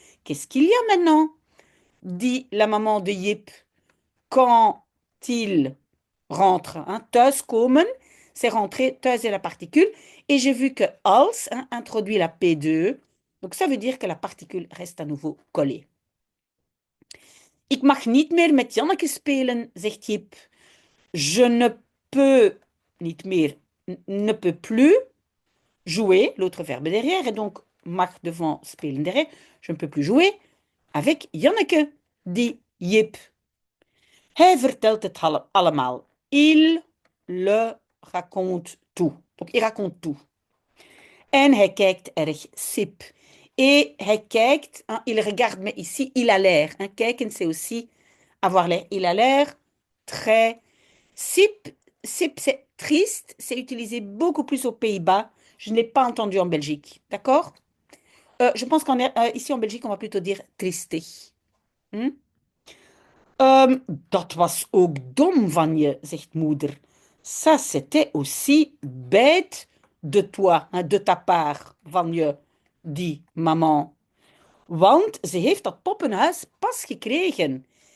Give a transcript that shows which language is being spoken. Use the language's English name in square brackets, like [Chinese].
[French] Qu'est-ce qu'il y a maintenant? Dit la maman de Yip quand il rentre. Hein. Thuis komen, c'est rentrer, thuis est la particule. Et j'ai vu que als hein, introduit la P2. Donc ça veut dire que la particule reste à nouveau collée. [Dutch] Ik mag niet meer met Janneke spelen, zegt Jip. [French] Je ne peux [Dutch] niet meer, [French] ne peut plus jouer, l'autre verbe derrière, et donc mag devant spelen derrière. Je ne peux plus jouer avec Janneke, dit Jip. [Dutch] Hij vertelt het allemaal. [French] Il le raconte tout. Donc, il raconte tout. [Dutch] En hij kijkt erg sip. [French] Et [Dutch] hij kijkt, [French] hein, il regarde, mais ici, il a l'air. Hein. Kijken, c'est aussi avoir l'air. Il a l'air très sip. Sip, c'est triste. C'est utilisé beaucoup plus aux Pays-Bas. Je ne l'ai pas entendu en Belgique. D'accord? Je pense qu'ici en Belgique, on va plutôt dire tristig. Hm? [Dutch] Dat was ook dom van je, zegt moeder. [French] Ça, c'était aussi bête de toi, hein, de ta part, [Dutch] van je, [French] dit maman. [Dutch] Want ze heeft dat poppenhuis pas gekregen.